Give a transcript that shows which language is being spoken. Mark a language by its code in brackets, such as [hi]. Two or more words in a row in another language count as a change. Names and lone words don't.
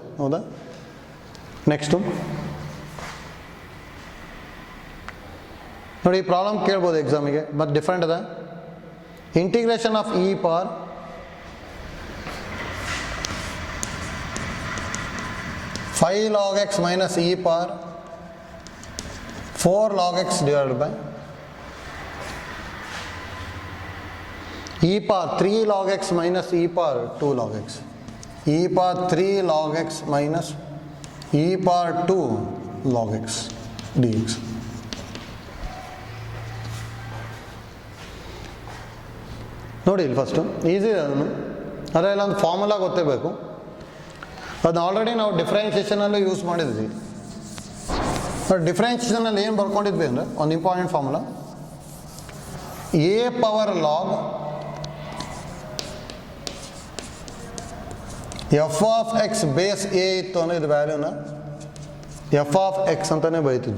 [kn] ಹೌದಾ, ನೆಕ್ಸ್ಟು ನೋಡಿ, ಈ ಪ್ರಾಬ್ಲಮ್ ಕೇಳ್ಬೋದು ಎಕ್ಸಾಮಿಗೆ, [en] but different [kn] ಅದ. [en] integration of e power five log x minus e power 4 log x divided by e power 3 log x minus e power 2 log x. e power 3 log x minus e power 2 log x dx. [kn] ನೋಡಿ ಇಲ್ಲಿ ಫಸ್ಟು ಈಸಿ ಅದನ್ನು, ಅದರಲ್ಲಿ ಒಂದು ಫಾರ್ಮುಲಾ ಗೊತ್ತಿರಬೇಕು. ಅದನ್ನ ಆಲ್ರೆಡಿ ನಾವು ಡಿಫ್ರೆನ್ಷಿಯೇಷನಲ್ಲೂ ಯೂಸ್ ಮಾಡಿದ್ವಿ. ಡಿಫ್ರೆನ್ಷಿಯೇಷನಲ್ಲಿ ಏನು ಬರ್ಕೊಂಡಿದ್ವಿ ಅಂದರೆ ಒಂದು [en] important formula, a power log f of x base a [kn] ಇತ್ತು ಅಂದರೆ ಇದು ವ್ಯಾಲ್ಯೂನ [en] f of x [kn] ಅಂತಲೇ ಬರೀತಿದ್ವಿ.